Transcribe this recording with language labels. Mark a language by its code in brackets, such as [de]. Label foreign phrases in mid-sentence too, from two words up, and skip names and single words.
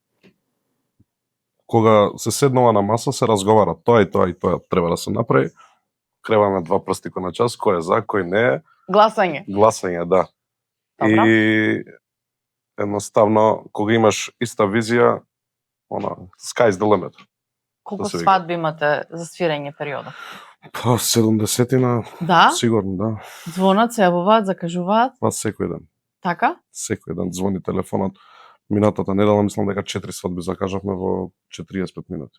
[mk] Кога се седнува на маса, се разговара тоа и тоа и тоа треба да се направи. Креваме 2 прстика на час, кој е за, кој не е. Гласање, да. Добро. И едноставно, кога имаш иста визија, [en] sky's the limit. [mk] Колку свадби имате за свирење периодот? Па, 70-на, да? Сигурно, да. Звонат, се јавуваат, закажуваат? Па, секој ден. Така? Секој ден звони телефонот. Минатата недела, мислам дека 4 свадби закажавме во 45 минути.